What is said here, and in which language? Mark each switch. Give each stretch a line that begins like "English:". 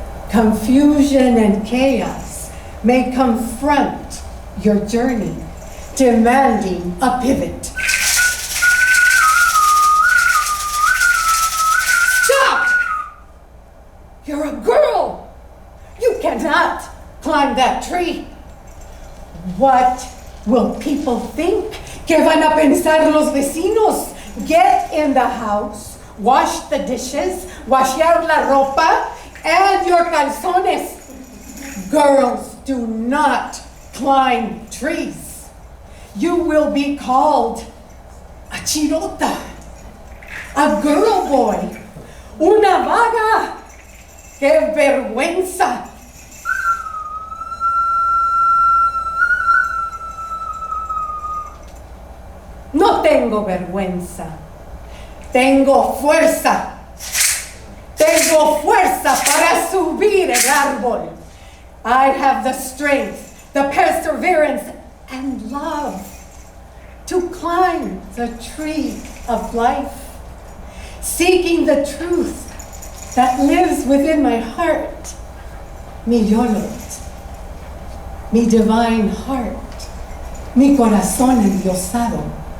English: Confusion and chaos may confront your journey, demanding a pivot. Stop! You're a girl! You cannot climb that tree. What will people think?
Spanish: ¿Qué van a pensar los vecinos?
English: Get in the house, wash the dishes,
Spanish: washear la ropa,
English: and your calzones. Girls do not climb trees. You will be called a chirota, a girl boy,
Spanish: una vaga. ¡Qué vergüenza! No tengo vergüenza, tengo fuerza. Tengo fuerza para subir el árbol.
English: I have the strength, the perseverance, and love to climb the tree of life, seeking the truth that lives within my heart, mi yolot, mi divine heart,
Spanish: mi corazón endiosado.